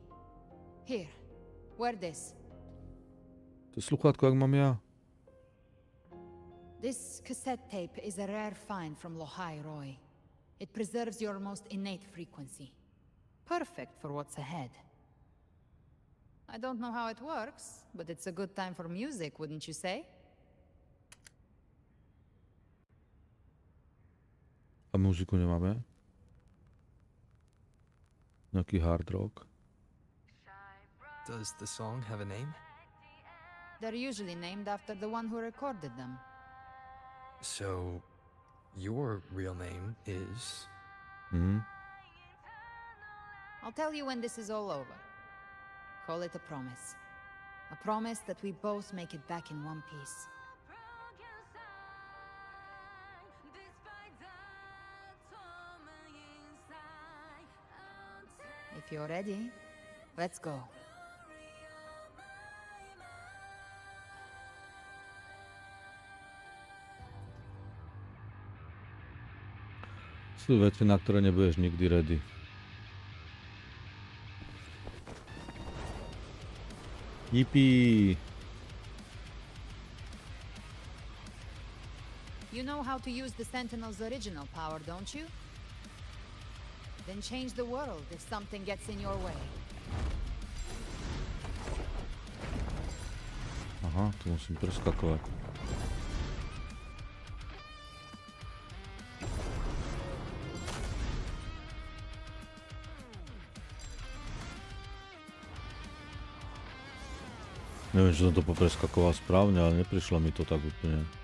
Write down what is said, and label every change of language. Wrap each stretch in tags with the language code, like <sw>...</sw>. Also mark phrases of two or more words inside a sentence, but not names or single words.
<en>Here, wear this.</en> <sk>To je sluchátko, jak mám ja.</sk> <en>This cassette tape is a rare find from Lohai Roy. It preserves your most innate frequency. Perfect for what's ahead. I don't know how it works, but it's a good time for music, wouldn't you say?</en> <sk>A muziku nemáme? Nejaký hard rock?</sk> <en>Does the song have a name? They're usually named after the one who recorded them. So, your real name is... I'll tell you when this is all over. Call it a promise. A promise that we both make it back in one piece. If you're ready, let's go.</en> <sk>Sú veci, na ktoré nebudeš nikdy ready.</sk> <en>Yippee! You know how to use the Sentinel's original power, don't you? Then change the world if something gets in your way.</en> <sk>Aha, tu musím preskakovať. Neviem, či som to popreskakoval správne, ale neprišlo mi to tak úplne.</sk>